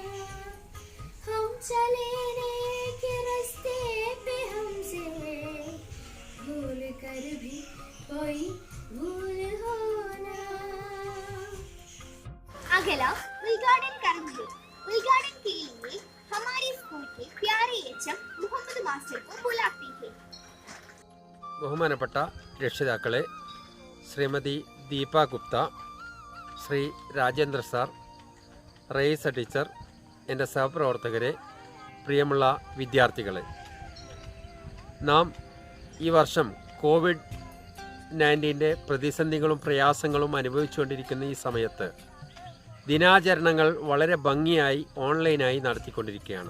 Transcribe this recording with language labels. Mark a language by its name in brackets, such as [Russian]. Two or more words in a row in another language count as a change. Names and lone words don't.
[Hindi] हम चलने के रास्ते पे हमसे भूल कर भी कोई भूल होना। अगला उद्घाटन करेंगे। उद्घाटन के लिए हमारे स्कूल के प्यारे एचएम മുഹമ്മദ് മാസ്റ്റർ को बुलाती है। [Malayalam] ബഹുമാനപ്പെട്ട രക്ഷിതാക്കളെ, ശ്രീമതി ദീപ ഗുപ്ത, ശ്രീ രാജേന്ദ്ര സാർ, റെയ്സ ടീച്ചർ, എൻ്റെ സഹപ്രവർത്തകരെ, പ്രിയമുള്ള വിദ്യാർത്ഥികളെ, നാം ഈ വർഷം കോവിഡ്-19 പ്രതിസന്ധികളും പ്രയാസങ്ങളും അനുഭവിച്ചുകൊണ്ടിരിക്കുന്ന ഈ സമയത്ത് ദിനാചരണങ്ങൾ വളരെ ഭംഗിയായി ഓൺലൈനായി നടത്തിക്കൊണ്ടിരിക്കുകയാണ്.